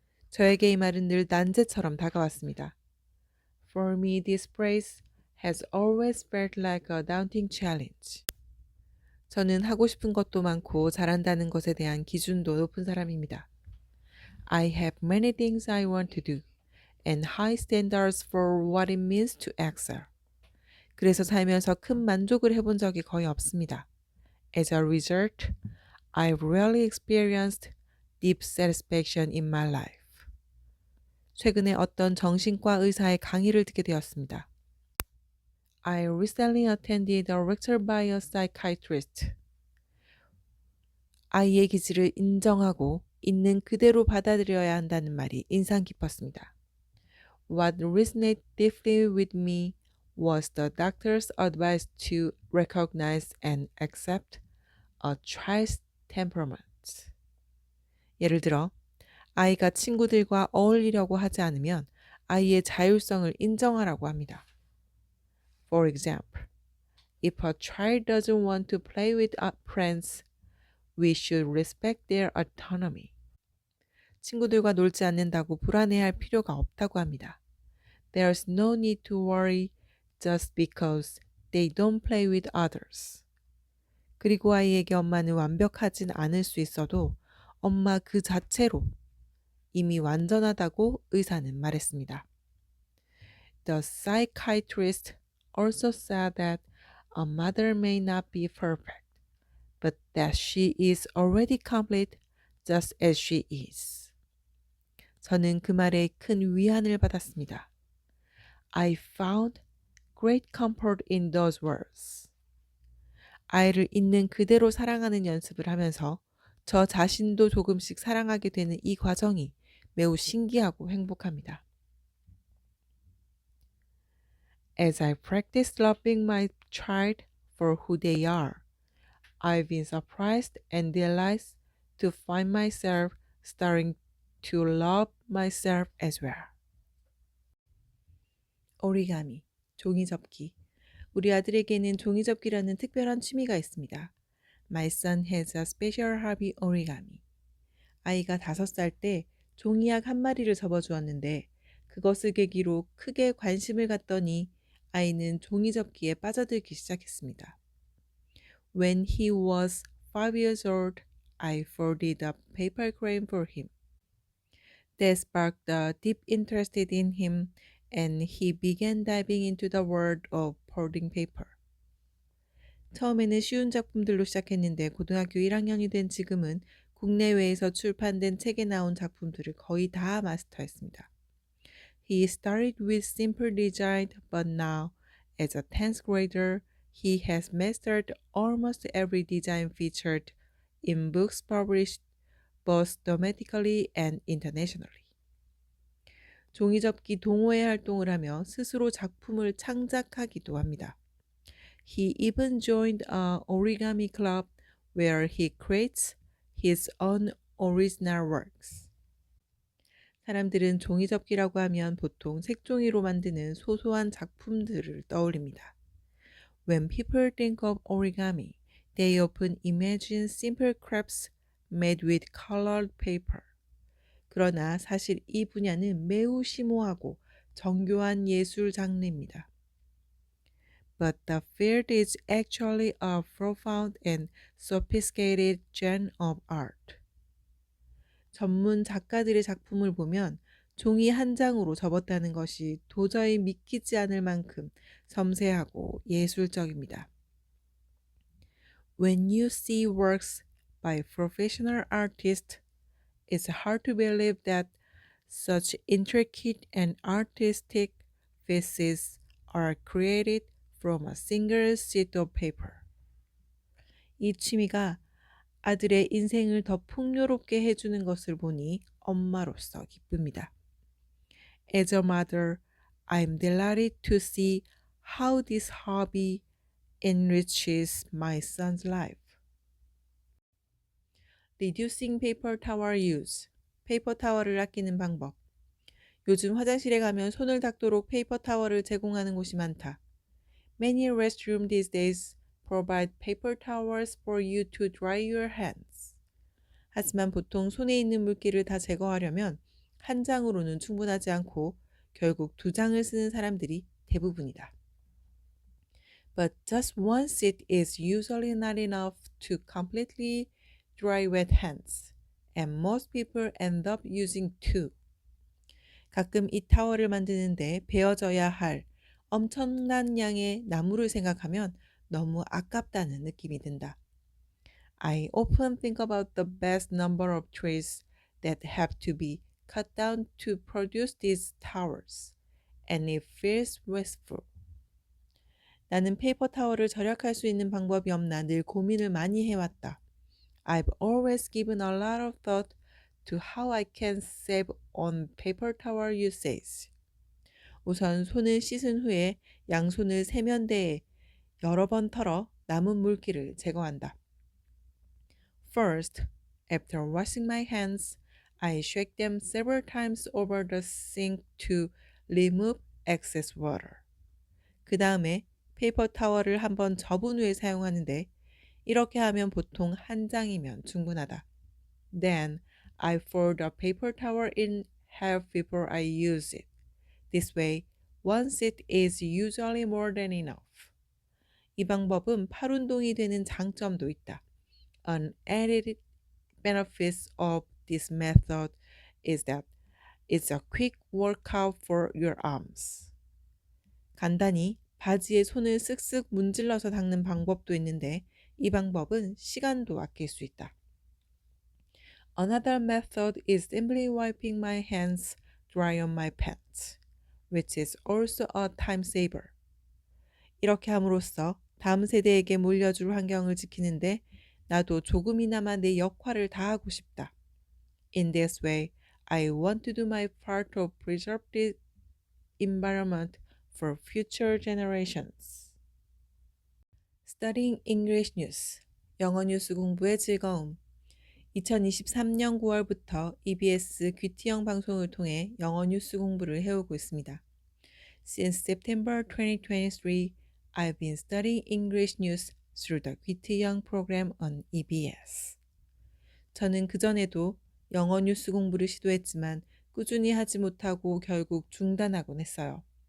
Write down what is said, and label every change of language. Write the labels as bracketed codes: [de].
[ko] 저에게 이 말은 늘 난제처럼 다가왔습니다. [en] For me, this phrase has always felt like a daunting challenge. [ko] 저는 하고 싶은 것도 많고 잘한다는 것에 대한 기준도 높은 사람입니다. [en] I have many things I want to do and high standards for what it means to excel. [ko] 그래서 살면서 큰 만족을 해본 적이 거의 없습니다. [en] As a result, I've rarely experienced deep satisfaction in my life. [ko] 최근에 어떤 정신과 의사의 강의를 듣게 되었습니다. [en] I recently attended a lecture by a psychiatrist. [ko] 아이의 기질을 인정하고 있는 그대로 받아들여야 한다는 말이 인상 깊었습니다. [en] What resonated deeply with me was the doctor's advice to recognize and accept a child's temperament. [ko] 예를 들어, 아이가 친구들과 어울리려고 하지 않으면 아이의 자율성을 인정하라고 합니다. [en] For example, if a child doesn't want to play with friends, we should respect their autonomy. [ko] 친구들과 놀지 않는다고 불안해할 필요가 없다고 합니다. [en] There's no need to worry just because they don't play with others. [ko] 그리고 아이에게 엄마는 완벽하진 않을 수 있어도 엄마 그 자체로 이미 완전하다고 의사는 말했습니다. [en] The psychiatrist also said that a mother may not be perfect, but that she is already complete just as she is. [ko] 저는 그 말에 큰 위안을 받았습니다. [en] I found great comfort in those words. [ko] 아이를 있는 그대로 사랑하는 연습을 하면서 저 자신도 조금씩 사랑하게 되는 이 과정이 매우 신기하고 행복합니다. [en] As I practice loving my child for who they are, I've been surprised and delighted to find myself starting to love myself as well. [ko] 오리가미, 종이접기. 우리 아들에게는 종이접기라는 특별한 취미가 있습니다. [en] My son has a special hobby origami. [ko] 아이가 5살 때 종이약 한 마리를 접어주었는데 그것을 계기로 크게 관심을 갖더니 아이는 종이접기에 빠져들기 시작했습니다. [en] When he was 5 years old, I folded a paper crane for him. That sparked a deep interest in him and he began diving into the world of folding paper. [ko] 처음에는 쉬운 작품들로 시작했는데 고등학교 1학년이 된 지금은 국내외에서 출판된 책에 나온 작품들을 거의 다 마스터했습니다. [en] He started with simple design, but now, as a 10th grader, he has mastered almost every design featured in books published both domestically and internationally. [ko] 종이접기 동호회 활동을 하며 스스로 작품을 창작하기도 합니다. [en] He even joined an origami club where he creates his own original works. [ko] 사람들은 종이접기라고 하면 보통 색종이로 만드는 소소한 작품들을 떠올립니다. [en] When people think of origami, they often imagine simple crafts made with colored paper. [ko] 그러나 사실 이 분야는 매우 심오하고 정교한 예술 장르입니다. [en] But the field is actually a profound and sophisticated genre of art. [ko] 전문 작가들의 작품을 보면 종이 한 장으로 접었다는 것이 도저히 믿기지 않을 만큼 섬세하고 예술적입니다. [en] When you see works by professional artists, it's hard to believe that such intricate and artistic pieces are created from a single sheet of paper. [ko] 이 취미가 아들의 인생을 더 풍요롭게 해주는 것을 보니 엄마로서 기쁩니다. [en] As a mother, I'm delighted to see how this hobby enriches my son's life. Reducing paper towel use. [ko] 페이퍼 타월을 아끼는 방법. 요즘 화장실에 가면 손을 닦도록 페이퍼 타월을 제공하는 곳이 많다. [en] Many restrooms these days provide paper towels for you to dry your hands. [ko] 하지만 보통 손에 있는 물기를 다 제거하려면 한 장으로는 충분하지 않고 결국 두 장을 쓰는 사람들이 대부분이다. [en] But just one sheet is usually not enough to completely dry wet hands, and most people end up using two. [ko] 가끔 이 타월을 만드는데 베어져야 할 엄청난 양의 나무를 생각하면 너무 아깝다는 느낌이 든다. [en] I often think about the vast number of trees that have to be cut down to produce these towers, and it feels wasteful. [ko] 나는 페이퍼 타월을 절약할 수 있는 방법이 없나 늘 고민을 많이 해왔다. [en] I've always given a lot of thought to how I can save on paper towel usage. [ko] 우선 손을 씻은 후에 양손을 세면대에 여러 번 털어 남은 물기를 제거한다. [en] First, after washing my hands, I shake them several times over the sink to remove excess water. [ko] 그 다음에 페이퍼 타월을 한번 접은 후에 사용하는데 이렇게 하면 보통 한 장이면 충분하다. [en] Then I fold the paper towel in half before I use it. This way, one sheet is usually more than enough. [ko] 이 방법은 팔 운동이 되는 장점도 있다. [en] An added benefit of this method is that it's a quick workout for your arms. [ko] 간단히 바지에 손을 쓱쓱 문질러서 닦는 방법도 있는데 이 방법은 시간도 아낄 수 있다. [en] Another method is simply wiping my hands dry on my pants, which is also a time saver. [ko] 이렇게 함으로써 다음 세대에게 물려줄 환경을 지키는데 나도 조금이나마 내 역할을 다하고 싶다. [en] In this way, I want to do my part to preserve the environment for future generations. Studying English News, [ko] 영어 뉴스 공부의 즐거움. 2023년 9월부터 EBS 귀티형 방송을 통해 영어 뉴스 공부를 해오고 있습니다. [en] Since September 2023, I've been studying English news through the 귀티형 program on EBS. [ko] 저는 그전에도 영어 뉴스 공부를 시도했지만 꾸준히 하지 못하고 결국 중단하곤 했어요.